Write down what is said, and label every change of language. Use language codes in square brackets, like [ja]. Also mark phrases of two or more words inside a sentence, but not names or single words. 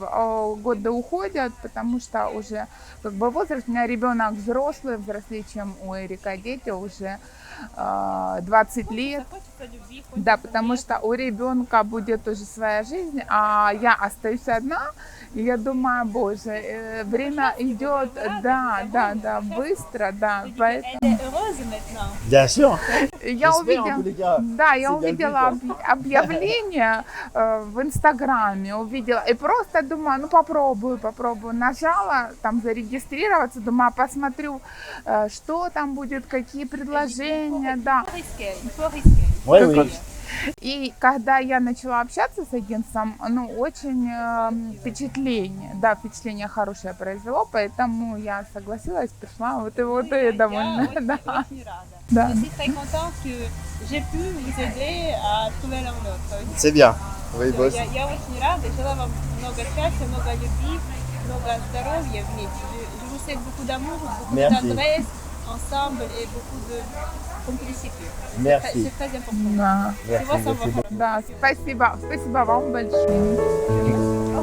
[ru] Годы уходят, потому что уже как бы возраст, у меня ребенок взрослый, взрослее, чем у Эрика, дети уже 20 лет. Да, потому что у ребенка будет уже своя жизнь, а я остаюсь одна. И я думаю, боже, время идет, да, быстро, да. Поэтому... [fr] Bien sûr. [ru] Я [fr] J'espère, en tous les cas. [ru] я [fr] C'est bien [ru] увидела [fr] le but, [ru] объявление в Инстаграме, увидела и просто думаю, ну попробую, нажала там зарегистрироваться, думаю, посмотрю, что там будет, какие предложения, да. [fr] Oui, oui. [ru] И когда я начала общаться с агентством, ну, очень впечатление хорошее произвело, поэтому я согласилась, пришла, вот и довольна. Да. Да. [fr] Je suis très contente que j'ai pu vous aider à trouver l'un l'autre. C'est bien. Oui, boss. [ru] Я очень рада, желаю вам много счастья, много любви, много здоровья вместе. [fr] Je vous souhaite beaucoup d'amour, beaucoup de Merci. tendresse ensemble et beaucoup de complicité. Merci. C'est très important. [ru] Да. [fr] Tu vois, ça va. Merci. [ru] Да, спасибо вам большое.